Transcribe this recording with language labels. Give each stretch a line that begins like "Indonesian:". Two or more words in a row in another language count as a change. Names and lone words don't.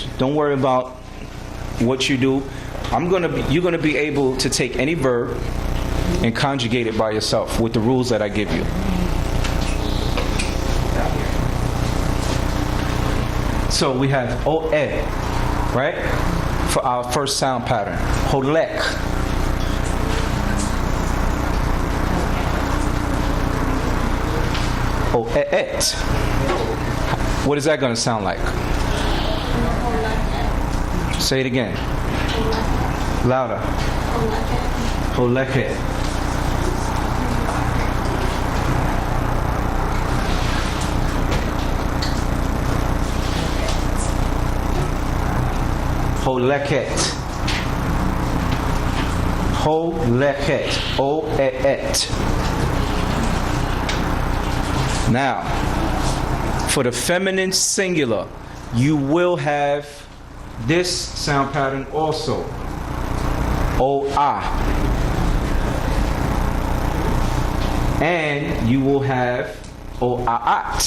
English: Don't worry about what you do. You're going to be able to take any verb and conjugate it by yourself with the rules that I give you. So we have O-E, right? For our first sound pattern. Holek. O-E-Et. What is that going to sound like? Say it again. Louder.
Hebrew: הולכת. הולכת.
English: Holeket. O-E-Et. Now, for the feminine singular, you will have this sound pattern also. O-ah. And you will have O-a-at.